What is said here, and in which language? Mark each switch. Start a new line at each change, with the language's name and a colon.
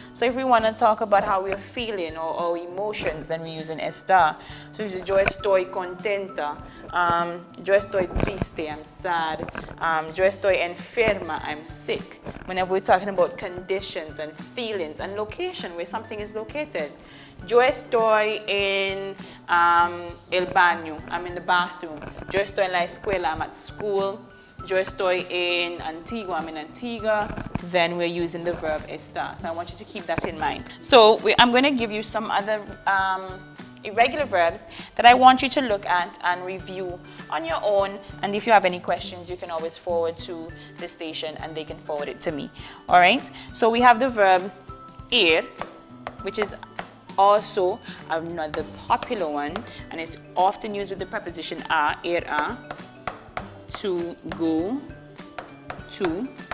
English: So if we want to talk about how we're feeling or our emotions, then we use an estar.
Spanish: So it's yo estoy contenta, yo estoy triste, I'm sad, yo estoy enferma, I'm sick.
English: Whenever we're talking about conditions and feelings and location, where something is located.
Spanish: Yo estoy en el baño, I'm in the bathroom. Yo estoy en la escuela, I'm at school. Yo estoy en Antigua, I'm in Antigua.
English: Then we're using the verb estar. So I want you to keep that in mind. So I'm going to give you some other irregular verbs that I want you to look at and review on your own. And if you have any questions, you can always forward to the station and they can forward it to me. All right? So we have the verb ir, which is also another popular one, and it's often used with the preposition a, ir a, to go to.